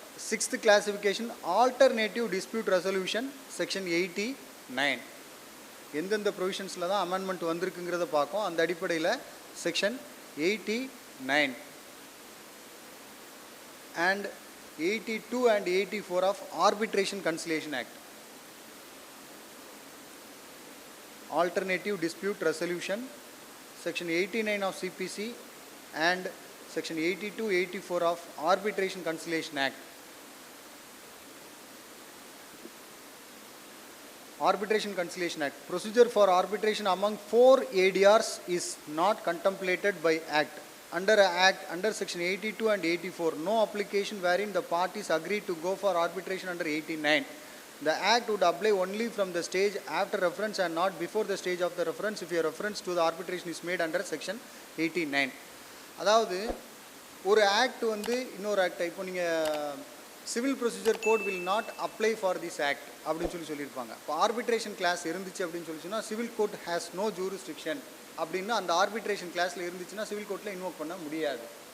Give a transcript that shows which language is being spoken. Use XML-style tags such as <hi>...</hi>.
<en>6th classification alternative dispute resolution section 89.</en> <ta>எந்தெந்த ப்ரொவிஷன்ஸில் தான் amendment வந்திருக்குங்கிறத பார்க்கும். அந்த அடிப்படையில்</ta> <en>Section 89 and 82 and 84 of Arbitration Conciliation Act. Alternative dispute resolution section 89 of CPC and section 82, 84 of Arbitration Conciliation Act. Arbitration Conciliation Act. Procedure for arbitration among 4 ADRs is not contemplated by Act. under a act under section 82 and 84, no application wherein the parties agreed to go for arbitration under 89. The act would apply only from the stage after reference and not before the stage of the reference if your reference to the arbitration is made under section 89.</en> <ta>அதாவது ஒரு act வந்து இன்னொரு act, இப்போ நீங்கள்</ta> <en>civil procedure code will not apply for this act</en> <ta>அப்படின்னு சொல்லியிருப்பாங்க. இப்போ arbitration class இருந்துச்சு அப்படின்னு சொல்லிச்சுன்னா</ta> <en>civil court has no jurisdiction</en> <ta>அப்படின்னு அந்த ஆர்பிட்ரேஷன் கிளாஸில் இருந்துச்சுன்னா சிவில் கோர்ட்டில் இன்வோக் பண்ண முடியாது.</ta>